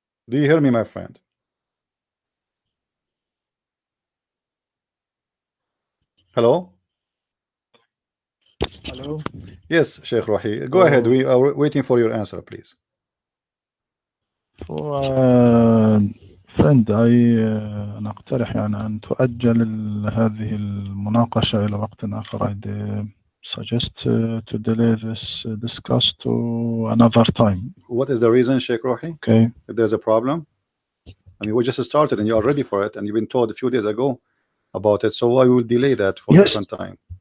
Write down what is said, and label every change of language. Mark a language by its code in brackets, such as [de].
[en] Do you hear me, my friend? Hello? Hello. Yes, Sheikh Rohi. Go ahead. So, We are waiting for your answer, please. for, uh, [ar] Friend, أنا أقترح يعني أن تؤجل هذه المناقشة إلى وقت آخر. [en] I suggest to delay this discuss to another time. What is the reason, Sheikh Rohi? Okay. If there's a problem? I mean, we just started and you are ready for it, and you've been told a few days ago about it. So why we will delay that for a Yes. different time?